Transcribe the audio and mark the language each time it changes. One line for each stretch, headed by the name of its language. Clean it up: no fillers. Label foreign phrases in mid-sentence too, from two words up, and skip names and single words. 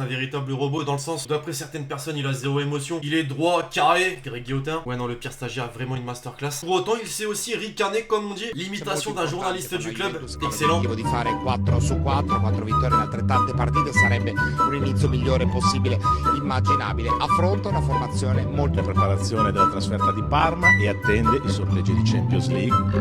French: véritable robot dans le sens où d'après certaines personnes il a zéro émotion, il est droit, carré, Greg Guillotin, ouais non le pire stagiaire a vraiment une masterclass. Pour autant il sait aussi ricaner comme on dit, l'imitation d'un journaliste du club, excellent.
Italian: Di fare 4 su 4, 4 vittorie in altrettante partite sarebbe un inizio migliore possibile immaginabile. Affronta una formazione molto preparazione della trasferta di Parma e attende i sorteggi di Champions League.